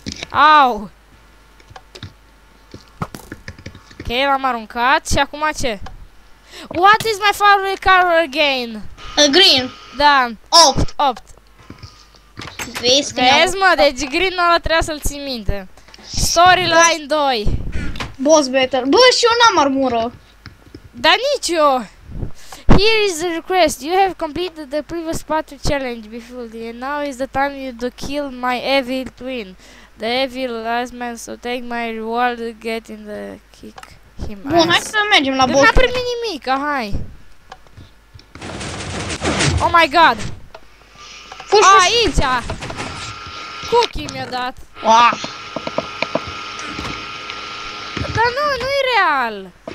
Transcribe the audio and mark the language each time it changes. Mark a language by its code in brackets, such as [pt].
[ro] Au. Ok, l-am aruncat și acum ce? [en] What is my favorite color again? Green. [ro] Da, 8. 8. Vezi că Vezi mă, deci green ăla trebuia să-l ții minte. Storyline 2. Boss battle. Bă, și eu n-am armură. Dar nici eu. Here is the request. [en] You have completed the previous part challenge before, and now is the time you to kill my evil twin, the evil last man. So take my reward, get in the kick him. [ro] Bun, hai să mergem la boss. N-a primit nimic, hai. Oh my god. Aici. Cookie mi-a dat. Dar nu e real.